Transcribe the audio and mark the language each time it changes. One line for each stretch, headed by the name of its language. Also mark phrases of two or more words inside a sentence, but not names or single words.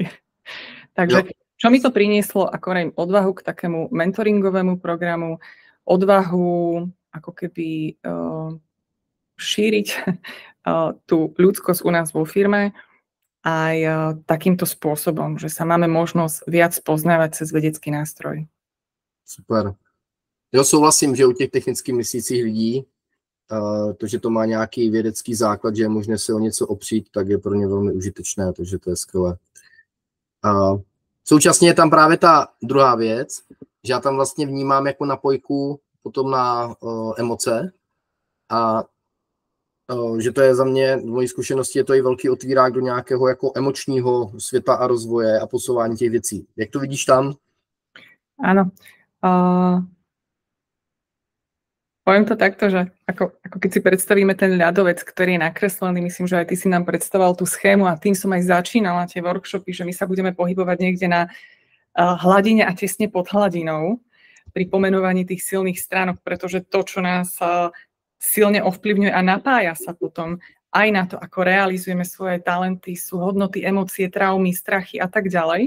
Slovak: Takže čo mi to prinieslo, ako odvahu k takému mentoringovému programu, odvahu ako keby šíriť tú ľudskosť u nás vo firme aj takýmto spôsobom, že sa máme možnosť viac poznávať cez vedecký nástroj. Super.
Czech: Jo, souhlasím, že u těch technicky myslících lidí, to, že to má nějaký vědecký základ, že je možné se o něco opřít, tak je pro ně velmi užitečné, takže to je skvělé. Současně je tam právě ta druhá věc, že já tam vlastně vnímám jako napojku potom na emoce a že to je za mě, v mojí zkušenosti je to i velký otvírák do nějakého jako emočního světa a rozvoje a posouvání těch věcí. Jak to vidíš tam?
Slovak: Áno. Poviem to takto, že ako keď si predstavíme ten ľadovec, ktorý je nakreslený, myslím, že aj ty si nám predstavoval tú schému a tým som aj začínala tie workshopy, že my sa budeme pohybovať niekde na hladine a tesne pod hladinou pri pomenovaní tých silných stránok, pretože to, čo nás silne ovplyvňuje a napája sa potom aj na to, ako realizujeme svoje talenty, sú hodnoty, emócie, traumy, strachy a tak ďalej.